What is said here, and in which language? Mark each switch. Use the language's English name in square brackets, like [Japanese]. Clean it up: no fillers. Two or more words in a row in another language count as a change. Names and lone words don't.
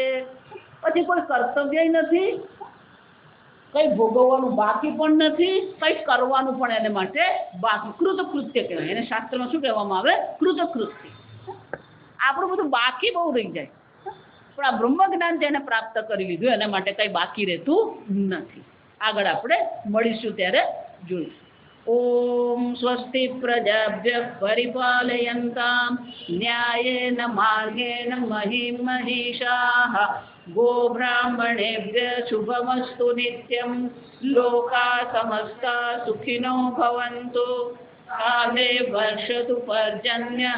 [Gujarati] પછી કોઈ કર્તવ્ય નથી, કઈ ભોગવવાનું બાકી પણ નથી, કઈ કરવાનું પણ એને માટે બાકી. કૃતકૃત્ય કહેવાય એને. શાસ્ત્રમાં શું કહેવામાં આવે? કૃતકૃત્ય. આપણું બધું બાકી બહુ રહી જાય. પણ આ બ્રહ્મ જ્ઞાન જેને પ્રાપ્ત કરી લીધું એના માટે કઈ બાકી રહેતું નથી. આગળ આપણે મળીશું ત્યારે જોઈશું. [Sanskrit] ॐ स्वस्ति प्रजाभ्यः परिपालयन्तां न्यायेन मार्गेण महीं महिषाः गोब्राह्मणेभ्यः शुभमस्तु नित्यं लोकाः समस्ताः सुखिनो भवन्तु काले वर्षतु पर्जन्यः